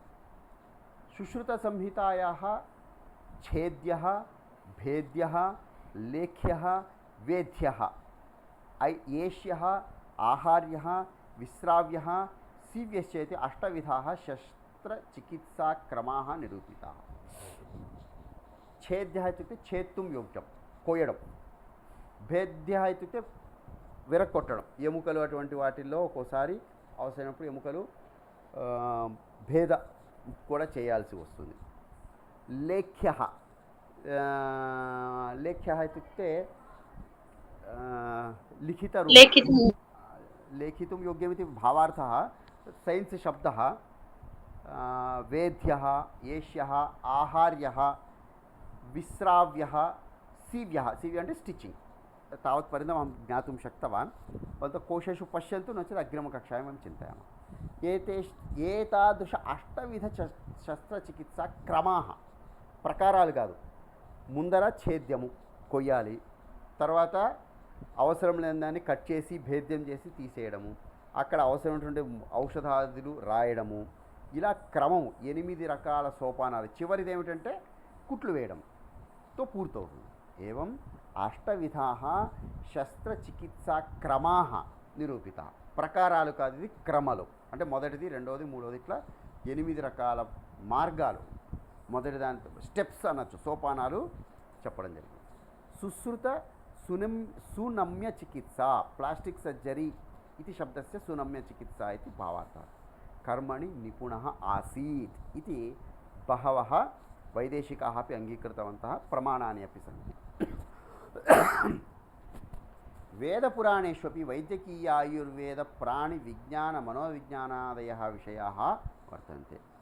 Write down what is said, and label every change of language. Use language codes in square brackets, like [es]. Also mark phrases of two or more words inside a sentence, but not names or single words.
[sa] सुश्रुतसंहितायाः छेद्यः, भेद्यः, लेख्यः, वेद्यः, एष्यः, आहार्यः, विस्राव्यः, सीव्यश्च इति अष्टविधाः शस्त्रचिकित्साक्रमाः निरूपिताः. छेद्यः इत्युक्ते छेत्तुं योग्यं, कोयडं. भेद्यः इत्युक्ते విరక్కొట్టడం. [te] ఎముకలు అటువంటి వాటిల్లో ఒక్కోసారి అవసరమైనప్పుడు ఎముకలు భేద కూడా చేయాల్సి వస్తుంది. [sa] లేఖ్యः, లేఖ్యः इत्युक्ते लेखितुं योग्यमिति भावार्थः, सैन्स् शब्दः. वेद्यः, एष्यः, आहार्यः, विस्राव्यः, सीव्यः. [te] सीव्यः అంటే स्टिचिङ्ग्. [sa] तावत्पर्यन्तम् अहं ज्ञातुं शक्तवान्. परन्तु कोशेषु पश्यन्तु, नो चेत् अग्रिमकक्षायां वयं चिन्तयामः. एतादृश शस्त्रचिकित्साक्रमाः, [te] ప్రకారాలు కాదు. ముందర ఛేద్యము కొయ్యాలి, తర్వాత అవసరం లేని దాన్ని కట్ చేసి భేద్యం చేసి తీసేయడము, అక్కడ అవసరమైనటువంటి ఔషధాదులు రాయడము, ఇలా క్రమము 8 రకాల సోపానాలు. చివరిది ఏమిటంటే కుట్లు వేయడంతో పూర్తవుతుంది. [sa] ఏవం అష్టవిధాः శస్త్రచికిత్సాక్రమాः నిరూపితాः. [te] ప్రకారాలు కాదు, ఇది క్రమలు. అంటే మొదటిది, రెండవది, మూడవది, ఇట్లా 8 రకాల మార్గాలు, మొదటి దాని స్టెప్స్ అనొచ్చు, సోపానాలు చెప్పడం జరిగింది. [sa] సుశ్రుత సునమ్య చికిత్స, [en] plastic surgery [sa] इति शब्दस्य सुनम्य चिकित्सा इति भावार्थः. कर्मणि निपुणः आसीत् इति बहवः वैदेशिकाः अपि अङ्गीकृतवन्तः. प्रमाणानि अपि सन्ति. वेदपुराणेष्वपि वैद्यकीय आयुर्वेद प्राणिविज्ञानमनोविज्ञानादयः विषयाः वर्तन्ते.